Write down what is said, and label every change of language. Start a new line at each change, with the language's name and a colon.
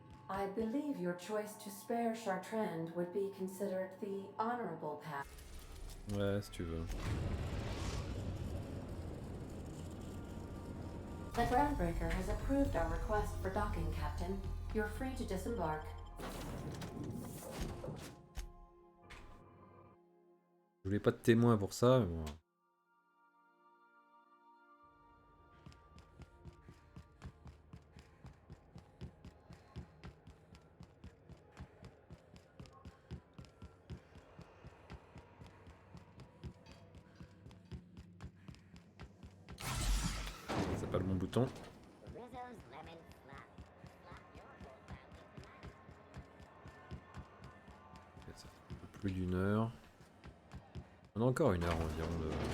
English: I believe your choice to spare Chartrand would be considered the honorable path.
French: Ouais, si tu veux.
English: The Groundbreaker has approved our request for docking, Captain. You're free to disembark.
French: Je voulais pas de témoin pour ça, mais bon. C'est pas le bon bouton.
English: Rizzo's lemon flap. Flap your whole family tonight.
French: Ça fait un peu plus d'une heure. On a encore une heure environ de...